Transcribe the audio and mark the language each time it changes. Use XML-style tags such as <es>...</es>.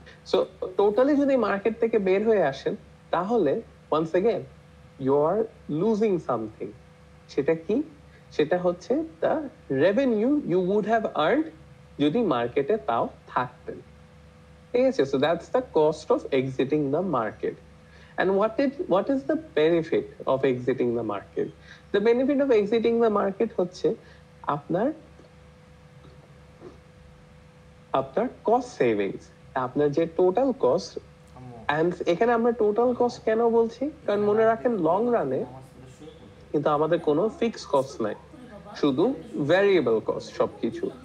<bn>So totally যদি market থেকে বের হয়ে আসেন, তাহলে</bn> <en>Once again you are losing something.</en> <bn>সেটা কি? সেটা হচ্ছে</bn> <en>the revenue you would have earned</en> <bn>যদি মার্কেটে তাও থাকতেন। ঠিক আছে?</bn> <en>So that's the cost of exiting the market. And what is the benefit of exiting the market? The benefit of exiting the market</en> <bn>হচ্ছে আপনার কস্ট সেভিংস, আপনার যে টোটাল কস্ট। এন্ড এখানে আমরা টোটাল কস্ট কেন বলছি, কারণ মনে রাখেন লং রানে কিন্তু আমাদের কোনো ফিক্স কস্ট নাই, শুধু ভ্যারিয়েবল কস্ট সবকিছু।</bn>